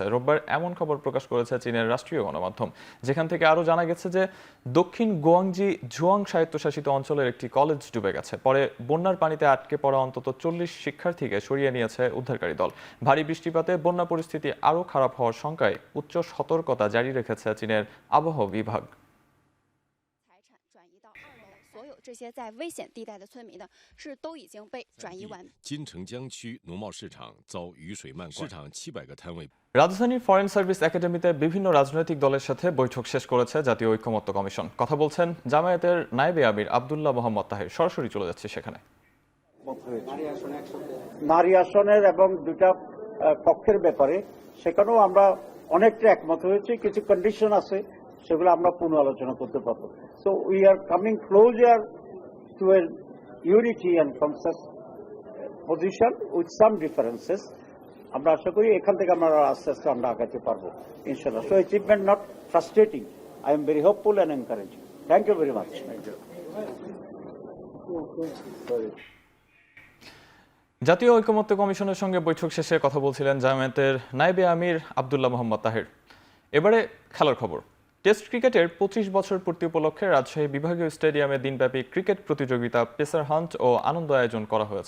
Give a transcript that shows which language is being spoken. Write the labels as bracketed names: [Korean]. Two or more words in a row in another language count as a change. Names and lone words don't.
[Bangla] রোববার এমন খবর প্রকাশ করেছে চীনের রাষ্ট্রীয় গণমাধ্যম, যেখান থেকে আরও জানা গেছে যে দক্ষিণ গুয়াংজি ঝুয়াং স্বায়ত্তশাসিত অঞ্চলের একটি কলেজ ডুবে গেছে। পরে বন্যার পানিতে আটকে পড়া অন্তত 40 শিক্ষার্থীকে সরিয়ে নিয়েছে উদ্ধারকারী দল। ভারী বৃষ্টিপাতে বন্যা পরিস্থিতি আরও খারাপ হওয়ার শঙ্কায় উচ্চ সতর্কতা জারি রেখেছে চীনের আবহাওয়া বিভাগ। [Chinese] 这些在危险地带的村民呢，都已经被转移完。金城江区农贸市场遭雨水漫灌，市场700个摊位。 [Bangla] রাজধানীর ফরেন সার্ভিস একাডেমিতে বিভিন্ন রাজনৈতিক দলের সাথে বৈঠক শেষ করেছে জাতীয় ঐক্যমত্য কমিশন। কথা বলছেন জামায়াতের নায়েবে আমির আব্দুল্লাহ মোহাম্মদ তাহের। সরাসরি চলে যাচ্ছে সেখানে। নারী আসনের এবং দুটা পক্ষের ব্যাপারে সেখানেও আমরা অনেকটা একমত হয়েছি। কিছু কন্ডিশন আছে, সেগুলো আমরা পুনঃ আলোচনা করতে পারবো। [English] So we are coming closer to a unity and consensus position with some differences. [Bangla] আমরা আশা করি এখান থেকে আমরা আস্তে আস্তে আমরা আগাতে পারবো ইনশাআল্লাহ। [English] So achievement not frustrating, I am very hopeful and encouraging. Thank you very much. [Bangla] জাতীয় ঐক্যমত্য কমিশনের সঙ্গে বৈঠক শেষে কথা বলছিলেন জামায়াতের নায়েবে আমির আব্দুল্লাহ মোহাম্মদ তাহের। এবারে খেলার খবর। টেস্ট ক্রিকেটের 25 বছর পূর্তি উপলক্ষে রাজশাহী বিভাগীয় স্টেডিয়ামে দিনব্যাপী ক্রিকেট প্রতিযোগিতা, পেসার হান্ট ও আনন্দ আয়োজন করা হয়েছে।